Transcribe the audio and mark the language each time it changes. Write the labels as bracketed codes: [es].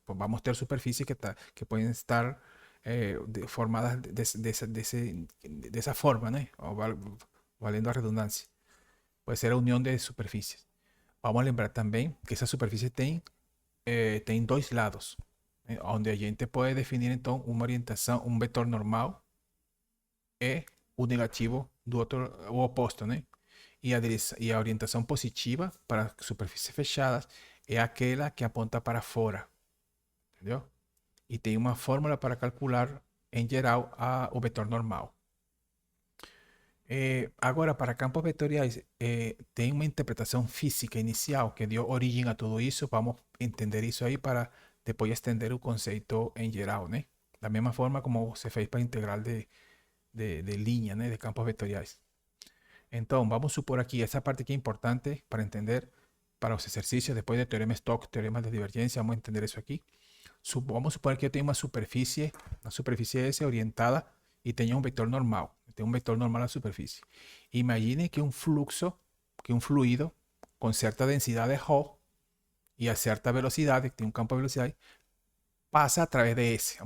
[es] Pues vamos a tener superficies que pueden estar formadas de esa forma, ¿no? Valiendo a redundancia. Puede ser la unión de superficies. Vamos a lembrar también que esa superficie tiene dos lados, donde a gente puede definir entonces una orientación, un vector normal [pt] e o negativo do outro, o oposto, né? E a orientação positiva para superfícies fechadas é aquela que aponta para fora, entendeu? E tem uma fórmula para calcular, em geral, o vetor normal. Agora, para campos vetoriais, tem uma interpretação física inicial que deu origem a tudo isso. Vamos entender isso aí para depois estender o conceito em geral, né? Da mesma forma como se fez para a integral de linha, né? De campos vetoriais. [es] Entonces, vamos a supor aquí esa parte que es importante para entender para los ejercicios después de teorema Stokes, teoremas de divergencia. Vamos a entender eso aquí. Vamos a suponer que yo tengo una superficie S orientada y tengo un vector normal. Tengo un vector normal a la superficie. Imagine que un fluxo, que un fluido con cierta densidad de Rho y a cierta velocidad, que tiene un campo de velocidad, pasa a través de S.